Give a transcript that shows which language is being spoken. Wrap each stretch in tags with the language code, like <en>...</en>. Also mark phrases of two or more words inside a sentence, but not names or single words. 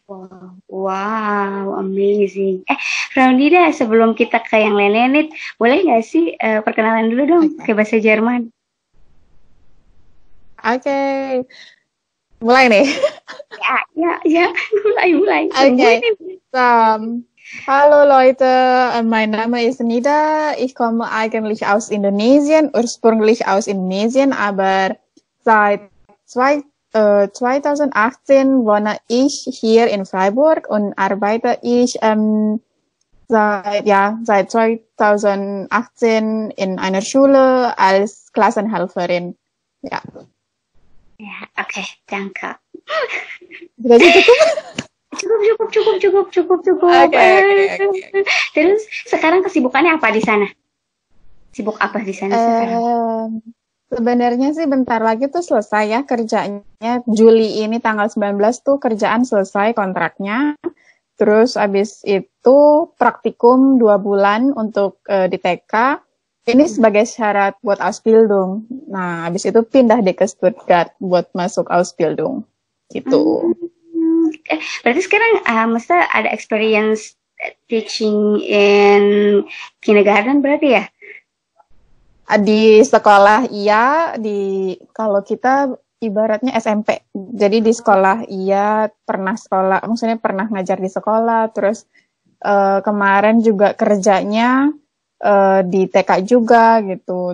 <en>Wow, amazing.</en> <id>Raunida, sebelum kita ke yang lain-lain, boleh nggak sih perkenalan dulu dong ke bahasa Jerman? Oke. Mulai nih. Ya, mulai. Okay.</id> <de>Hallo Leute, mein Name ist Nida. Ich komme eigentlich aus Indonesien, ursprünglich aus Indonesien, aber seit 2018 wohne ich hier in Freiburg und arbeite ich seit 2018 in einer Schule als Klassenhelferin. Ja.</de> <id>Ya, oke, danke. Sudah cukup. Okay. Terus sekarang kesibukannya apa di sana? Sibuk apa di sana sekarang? Sebenarnya sih bentar lagi tuh selesai ya kerjanya. Juli ini tanggal 19 tuh kerjaan selesai kontraknya. Terus abis itu praktikum 2 bulan untuk di TK. Ini sebagai syarat buat Ausbildung. Nah, abis itu pindah deh ke Stuttgart buat masuk Ausbildung. Gitu. Berarti sekarang masa ada</id> <en>experience teaching in kindergarten</en> <id>berarti ya? Di sekolah iya, kalau kita ibaratnya SMP. Jadi di sekolah iya, maksudnya pernah ngajar di sekolah, terus kemarin juga kerjanya di TK juga gitu.</id>